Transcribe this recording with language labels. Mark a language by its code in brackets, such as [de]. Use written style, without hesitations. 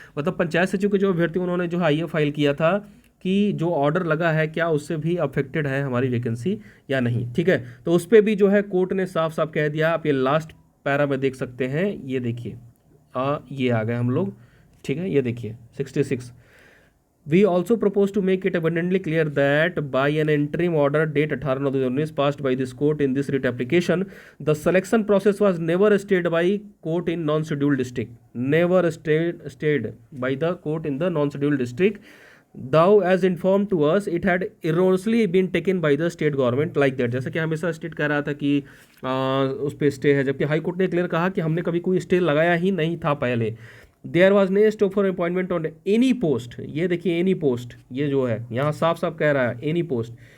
[hi] मतलब पंचायत सचिव के जो अभ्यर्थी उन्होंने जो आईए फाइल किया था कि जो ऑर्डर लगा है क्या उससे भी अफेक्टेड है हमारी वैकेंसी या नहीं, ठीक है। तो उस पर भी जो है कोर्ट ने साफ साफ कह दिया। आप ये लास्ट पैरा में देख सकते हैं, ये देखिए, ये आ गए हम लोग, ठीक है। ये देखिए [en] 66, We also propose to make it abundantly clear that by an interim order date 18/9/2019 passed by this court in this writ application, the selection process was never stayed by court in non-scheduled district. Never stayed by the court in the non-scheduled district. Thou as informed to us, it had erroneously been taken by the state government like that. [hi] जैसा कि हमेशा state कह रहा था कि उस पर stay है, जबकि हाई कोर्ट ने क्लियर कहा कि हमने कभी कोई स्टे लगाया ही नहीं था पहले। [en] There was no stop for appointment on any post. [hi] ये देखिए एनी पोस्ट, ये जो है यहाँ साफ साफ कह रहा है एनी पोस्ट।